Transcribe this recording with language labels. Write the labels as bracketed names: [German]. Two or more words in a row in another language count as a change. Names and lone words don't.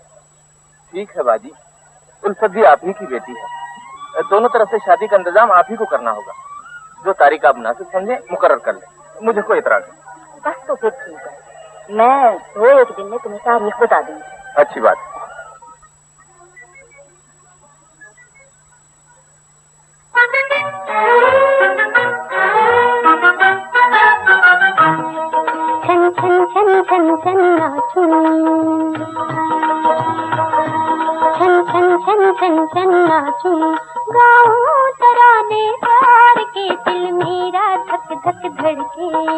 [Hindi] ठीक है बाजी, उल्फत भी आप ही की बेटी है, दोनों तरफ से शादी का इंतजाम आप ही को करना होगा। जो तारीख आप मुनासिब समझे मुकर्रर कर ले, मुझे कोई इतराज नहीं। बस तो फिर ठीक है, मैं 2-1 दिन में तुम्हें तारीख बता दूंगी। अच्छी बात। छन छन छन छन छन नाचूं, छन छन छन छन छन नाचूं, गाऊं तराने प्यार के, दिल मेरा धक धक धड़के,